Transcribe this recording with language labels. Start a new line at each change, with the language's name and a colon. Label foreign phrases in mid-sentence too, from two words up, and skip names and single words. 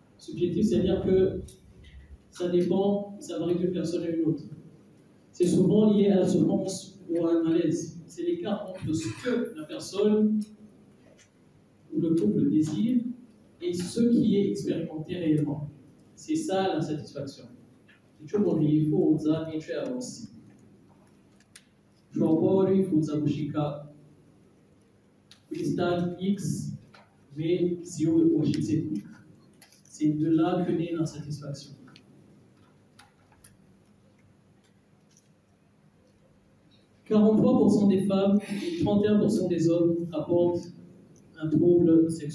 French: subjectif, c'est-à-dire que ça dépend, ça varie d'une personne à une autre. C'est souvent lié à la souffrance ou à un malaise. C'est l'écart entre ce que la personne ou le couple désire et ce qui est expérimenté réellement. C'est ça la satisfaction.
Rundi: Icyo umuntu yifuza n'icyo yaronse. Ushobora kuba wari wifuza gushika kuri stade X, mais si washyitse.
French: C'est de là que naît l'insatisfaction. « 43% des femmes et 31% des hommes rapportent un trouble sexuel.